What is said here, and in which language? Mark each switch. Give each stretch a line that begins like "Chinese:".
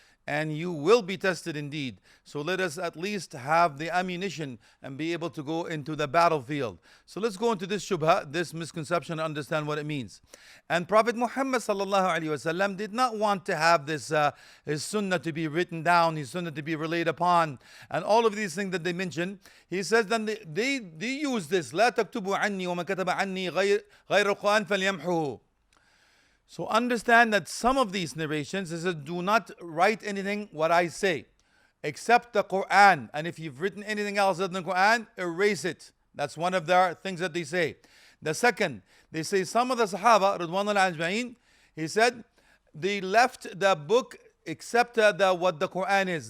English: And you will be tested indeed. So let us at least have the ammunition and be able to go into the battlefield. So let's go into this shubha, this misconception, and understand what it means. And Prophet Muhammad sallallahu alaihi wasallam did not want to have this his sunnah to be written down, his sunnah to be relayed upon, and all of these things that they mention. He says that they use this.
Arabic: لا تكتبوا عني ومن كتب عني غير القرآن فليمحوه.
English: So understand that some of these narrations is that do not write anything what I say, except the Quran. And if you've written anything else other than the Quran, erase it. That's one of their things that they say. The second, they say some of the Sahaba, Ridwanullah Ajma'in, he said, they left the book except what the Quran is.